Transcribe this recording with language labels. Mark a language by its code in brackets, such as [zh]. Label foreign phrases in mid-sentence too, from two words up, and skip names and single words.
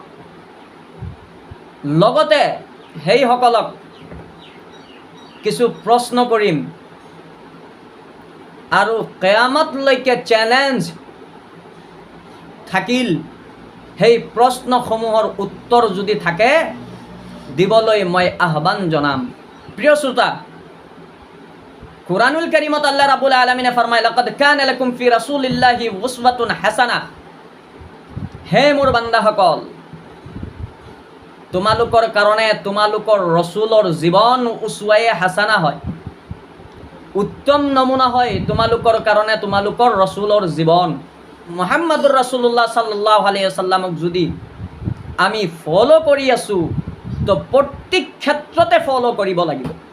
[as] লগতে সেইসকলক কিছু প্ৰশ্ন কৰিম আৰু কিয়ামতলৈকে চেলেঞ্জ থাকিল, সেই প্ৰশ্নসমূহৰ উত্তৰ যদি থাকে দিবলৈ মই আহ্বান জনাম। প্ৰিয় শ্ৰোতা, [ar] القرآن الكريم الله رب العالمين [as] ফৰমায়, [ar] لقد كان لكم في رسول الله أسوة حسنة. [as] হে মোৰ বান্দাসকল, তোমালোকৰ কাৰণে তোমালোকৰ ৰসুলৰ জীৱন [ar] أسوة حسنة [as] হয়, উত্তম নমুনা হয় তোমালোকৰ কাৰণে তোমালোকৰ ৰসুলৰ জীৱন। [ar] محمد رسول الله صلى الله عليه وسلم [as] যদি আমি ফলো কৰি আছোঁ, তো প্ৰত্যেক ক্ষেত্ৰতে ফলো কৰিব লাগিব।